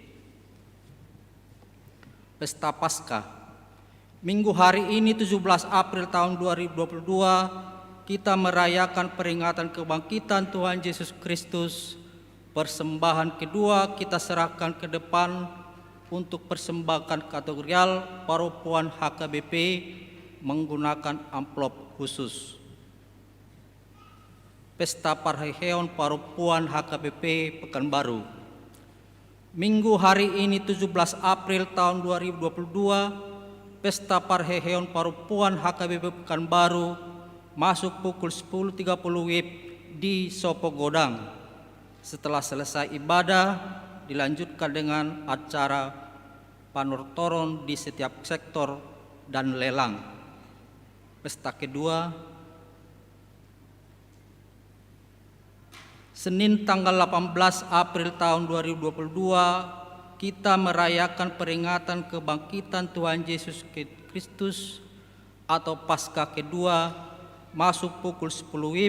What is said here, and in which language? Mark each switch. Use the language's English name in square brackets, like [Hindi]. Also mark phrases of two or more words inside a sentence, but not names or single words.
[Indonesian] Pesta Paskah. Minggu hari ini 17 April tahun 2022 kita merayakan peringatan kebangkitan Tuhan Yesus Kristus. Persembahan kedua kita serahkan ke depan untuk persembahan kategorial Paropuan HKBP menggunakan amplop khusus. Pesta Parheheon Paropuan HKBP Pekanbaru. Minggu hari ini 17 April tahun 2022, Pesta Parheheon Paropuan HKBP Pekanbaru masuk pukul 10.30 WIB di Sopo Godang. Setelah selesai ibadah, dilanjutkan dengan acara panortoron di setiap sektor dan lelang. Pesta kedua, Senin tanggal 18 April tahun 2022, kita merayakan peringatan kebangkitan Tuhan Yesus Kristus atau Paskah kedua masuk pukul 10 WIB.